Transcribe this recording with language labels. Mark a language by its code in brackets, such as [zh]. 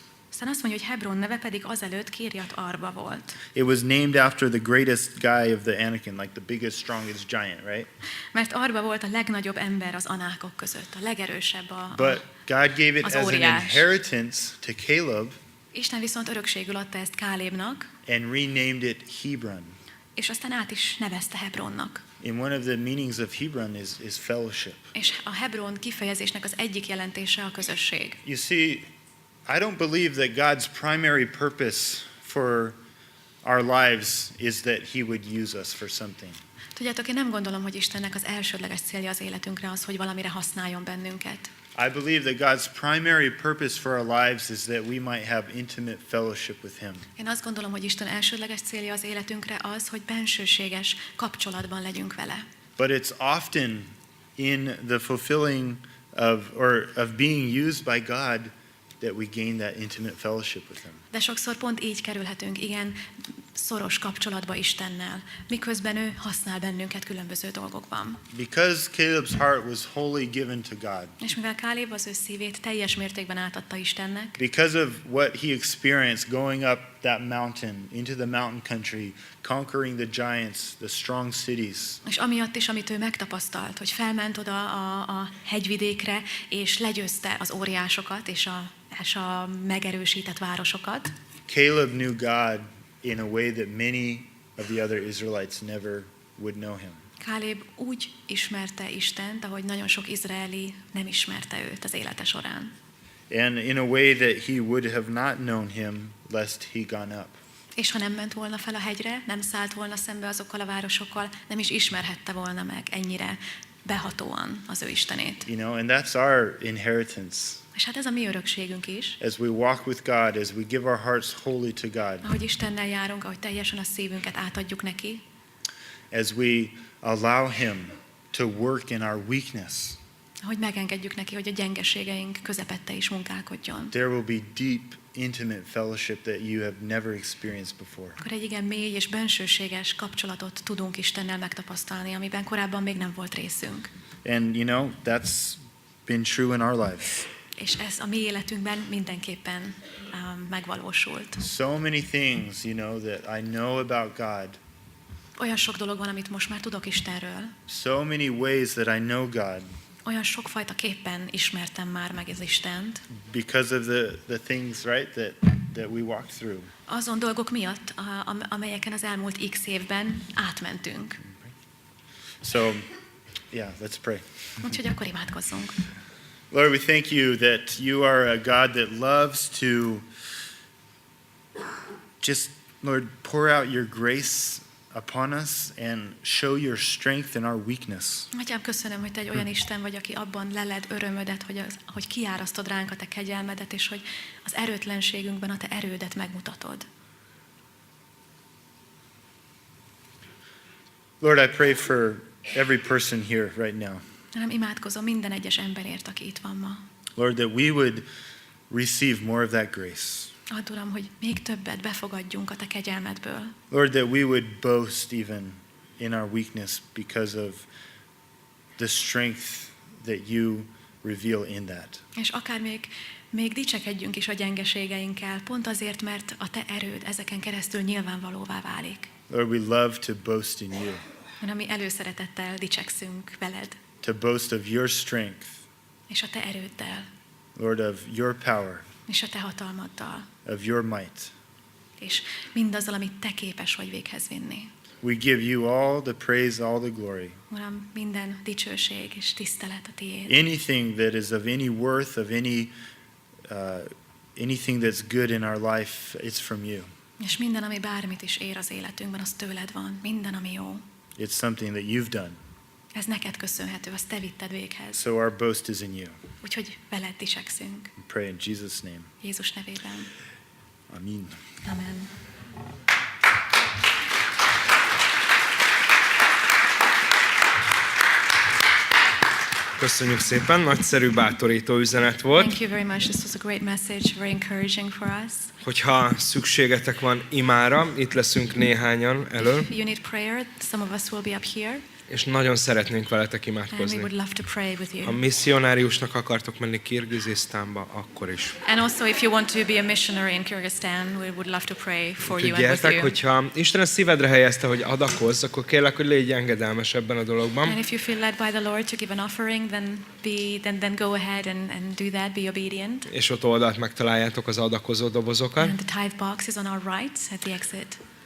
[hu] Aztán azt mondja, hogy Hebron neve pedig azelőtt Kirjat Arba volt. [en] It was named after the greatest guy of the Anakim, like the biggest, strongest giant, right? [hu] Mert Arba volt a legnagyobb ember az anákok között, a legerősebb [en] But God gave it [hu] az [en] as an [hu] óriás. [en] inheritance to Caleb [hu] Isten viszont örökségül adta ezt Kálébnak, [en] and renamed it Hebron. [hu] és aztán át is nevezte Hebronnak. [en] And one of the meanings of Hebron is fellowship. [hu] És a Hebron kifejezésnek az egyik jelentése a közösség. [en] You see, I don't believe that God's primary purpose for our lives is that he would use us for something. [hu] Tudjátok, én nem gondolom, hogy Istennek az elsődleges célja az életünkre az, hogy valamire használjon bennünket. [en] I believe that God's primary purpose for our lives is that we might have intimate fellowship with him. [hu] Én azt gondolom, hogy Isten elsődleges célja az életünkre az, hogy bensőséges kapcsolatban legyünk vele. [en] But it's often in the fulfilling of being used by God that we gain that intimate fellowship with him. [hu] De sokszor pont így kerülhetünk igen szoros kapcsolatba Istennel, miközben ő használ bennünket különböző dolgokban. [en] Because Caleb's heart was wholly given to God. [hu] És mivel Káleb az ő szívét teljes mértékben átadta Istennek, [en] Because of what he experienced going up that mountain into the mountain country, conquering the giants, the strong cities. [hu] és amiatt is, amit ő megtapasztalt, hogy felment oda a hegyvidékre, és legyőzte az óriásokat és a megerősített városokat, [en] Caleb knew God in a way that many of the other Israelites never would know him. [hu] Káleb úgy ismerte Istent, ahogy nagyon sok izraeli nem ismerte őt az élete során. [en] and in a way that he would have not known him lest he gone up. [hu] És ha nem ment volna fel a hegyre, nem szállt volna szembe azokkal a városokkal, nem is ismerhette volna meg ennyire behatóan az ő Istenét. [en] You know, and that's our inheritance. [hu] És hát ez a mi örökségünk is. [en] As we walk with God, as we give our hearts wholly to God, [hu] Ahogy Istennel járunk, ahogy teljesen a szívünket átadjuk neki, [en] as we allow him to work in our weakness, [hu] ahogy megengedjük neki, hogy a gyengeségeink közepette is munkálkodjon. [en] there will be deep, intimate fellowship that you have never experienced before. [hu] Akkor egy igen mély és bensőséges kapcsolatot tudunk Istennel megtapasztalni, amiben korábban még nem volt részünk. [en] And you know, that's been true in our lives. [hu] És ez a mi életünkben mindenképpen megvalósult. [en] So many things, you know, that I know about God. [hu] Olyan sok dolog van, amit most már tudok Istenről. [en] So many ways that I know God [hu] Olyan sokfajta képpen ismertem már meg az Istent. [en] because of the things, right, that we walk through. [hu] Azon dolgok miatt, amelyeken az elmúlt x évben átmentünk. [en] So, yeah, let's pray. [hu] Úgyhogy akkor imádkozzunk. [en] Lord, we thank you that you are a God that loves to just, Lord, pour out your grace upon us and show your strength in our weakness. [hu] Atyám, köszönöm, hogy te egy olyan Isten vagy, aki abban leled örömödet, hogy kiárasztod ránk a te kegyelmedet, és hogy az erőtlenségünkben a te erődet megmutatod. [en] Lord, I pray for every person here right now. [hu] Nem imádkozom minden egyes emberért, aki itt van ma. [en] Lord, that we would receive more of that grace. [hu] Add, Uram, hogy még többet befogadjunk a te kegyelmedből. [en] Lord, that we would boast even in our weakness because of the strength that you reveal in that. [hu] És akár még dicsekedjünk is a gyengeségeinkkel, pont azért, mert a te erőd ezeken keresztül nyilvánvalóvá válik. [en] Lord, we love to boast in you, [hu] Mert mi előszeretettel dicsekszünk veled, [en] to boast of your strength, [hu] és a te erőddel, [en] Lord, of your power, [hu] és a te hatalmaddal, [en] of your might. [hu] és mindazzal, amit te képes vagy véghez vinni. [en] We give you all the praise, all the glory. [hu] Uram, minden dicsőség és tisztelet a tiéd. [en] Anything that is of any worth, of anything that's good in our life, it's from you. [hu] És minden, ami bármit is ér az életünkben, az tőled van. Minden, ami jó. [en] It's something that you've done. [hu] Ez neked köszönhető, azt te vitted véghez. [en] So our boast is in you. [hu] Úgyhogy veled dicsekszünk. [en] We pray in Jesus' name. [hu] Jézus nevében. [en] Amen. [hu] Amen. Köszönjük szépen, nagyszerű, bátorító üzenet volt. [en] Thank you very much. This was a great message, very encouraging for us. [hu] Hogyha szükségetek van imára, itt leszünk néhányan elől, [en] If you need prayer, some of us will be up here, [hu] és nagyon szeretnénk veletek [en] and we [hu] imádkozni. [en] would love to pray with [hu] Ha [en] you. [hu] misszionáriusnak akartok menni Kirgizisztánba, akkor is. [en] And also, if you want to be a missionary in Kyrgyzstan, we would love to pray for you [hu] Úgyhogy [en] and with [hu] gyertek, [en] you. [hu] hogyha Isten a szívedre helyezte, hogy adakozz, akkor kérlek, hogy légy engedelmes ebben a dologban. [en] And if you feel led by the Lord to give an offering, then go ahead and do that. Be obedient. [hu] És ott oldalt megtaláljátok az adakozó dobozokat. [en] And the tithe box is on our right at the exit.